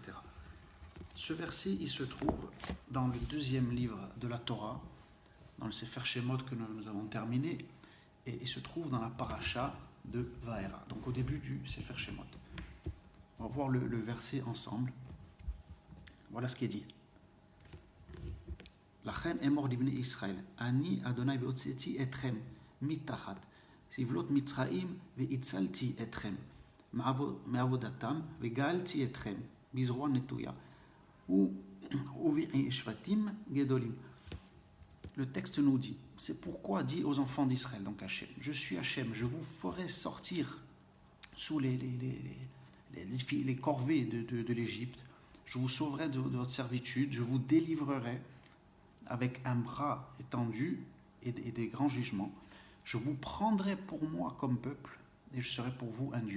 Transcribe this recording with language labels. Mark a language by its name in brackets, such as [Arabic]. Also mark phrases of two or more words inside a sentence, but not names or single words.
[French] Ce verset, il se trouve dans le 2e livre de la Torah, dans le Sefer Shemot que nous avons terminé, et il se trouve dans la paracha de Vaera, donc au début du Sefer Shemot. On va voir le verset ensemble. Voilà ce qui est dit. [Hebrew] לכן אמור לבני ישראל, אני ה' והוצאתי אתכם מתחת, סבלות מצרים והצלתי אתכם, מעבודתם וגאלתי אתכם, בזרוע נטויה, ובשפטים גדולים. [French] Le texte nous dit, c'est pourquoi dit aux enfants d'Israël, donc Hachem, je suis Hachem, je vous ferai sortir sous les corvées de l'Égypte, je vous sauverai de votre servitude, je vous délivrerai avec un bras étendu et des grands jugements, je vous prendrai pour moi comme peuple et je serai pour vous un Dieu.